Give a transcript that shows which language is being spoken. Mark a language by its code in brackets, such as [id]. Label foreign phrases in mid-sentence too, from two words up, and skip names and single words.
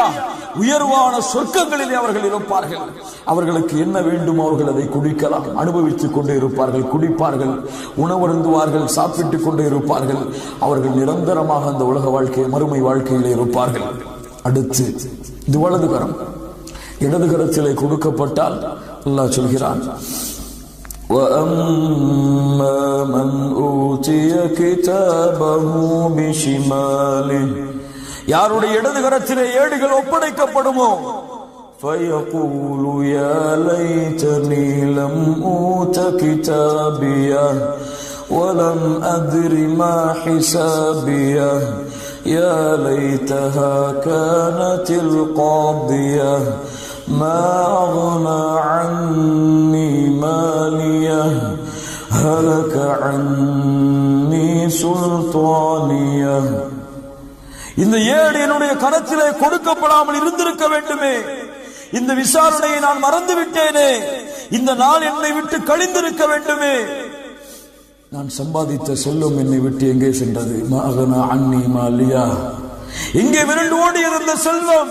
[ta] உயர்வான சொர்க்கங்களிலே அவர்கள் இருப்பார்கள். அவர்களுக்கு என்ன வேண்டும் அவர்கள் அதை குடிக்கலாம், அனுபவித்துக் கொண்டே இருப்பார்கள், குடிப்பார்கள், உணவருந்துவார்கள், சாப்பிட்டுக் கொண்டே இருப்பார்கள். அவர்கள் நிரந்தரமாக அந்த உலக வாழ்க்கை, மறுமை வாழ்க்கையிலே இருப்பார்கள். அடுத்து இது வலது கரம். இடது கரத்திலே கொடுக்கப்பட்டால் அல்லாஹ் சொல்கிறான், [ar] وَأَمَّا مَنْ أُوتِيَ كِتَابَهُ بِشِمَالِهِ. [ta] யாருடைய இடது கரத்திலே ஏடுகள் ஒப்படைக்கப்படுமோ [ar] فَيَقُولُ يَا لَيْتَنِي لَمْ أُوتَ كِتَابِيَهْ وَلَمْ أَدْرِ مَا حِسَابِيَهْ يَا لَيْتَهَا كَانَتِ الْقَاضِيَةَ ما أغنى عني ماليه هلك عني سلطانيه. [ta] இந்த ஏடு என்னுடைய கரத்திலே கொடுக்கப்படாமல் இருந்திருக்க வேண்டுமே, இந்த விசாரணையை நான் மறந்து விட்டேனே, இந்த நாள் என்னை விட்டு கழிந்திருக்க வேண்டுமே. நான் சம்பாதித்த செல்வம் என்னை விட்டு எங்கே சென்றது? [ar] ما أغنى عني ماليه, [ta] எங்கே விரண்டு ஓடியது அந்த செல்வம்?